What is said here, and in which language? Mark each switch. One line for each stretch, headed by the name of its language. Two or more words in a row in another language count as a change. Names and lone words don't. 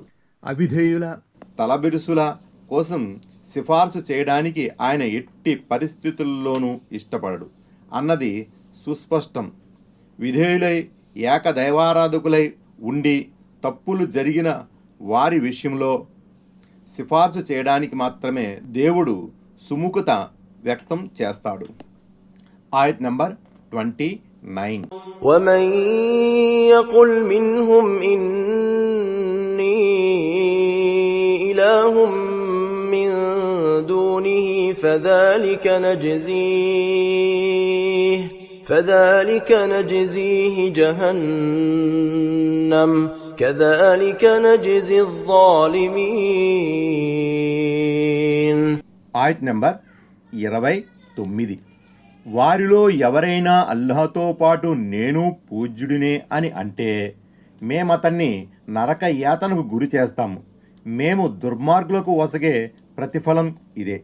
Telugu: అవిధేయుల తలబిరుసుల కోసం సిఫారసు చేయడానికి ఆయన ఎట్టి పరిస్థితుల్లోనూ ఇష్టపడడు అన్నది సుస్పష్టం. విధేయులై ఏకదైవారాధకులై ఉండి తప్పులు జరిగిన వారి విషయంలో సిఫార్సు చేయడానికి మాత్రమే దేవుడు సుముఖత వ్యక్తం చేస్తాడు. ఆయత్ నంబర్ 29.
Arabic: ومن يقل منهم إني إله من دونه فذلك نجزيه جهنم كذلك نجزي الظالمين.
Telugu: ఆయత్ నంబర్ 29. వారిలో ఎవరైనా అల్లాహ్తో పాటు నేను పూజ్యుడినే అని అంటే మేమతన్ని నరక యాతనకు గురి చేస్తాము. మేము దుర్మార్గులకు వసగే ప్రతిఫలం ఇదే.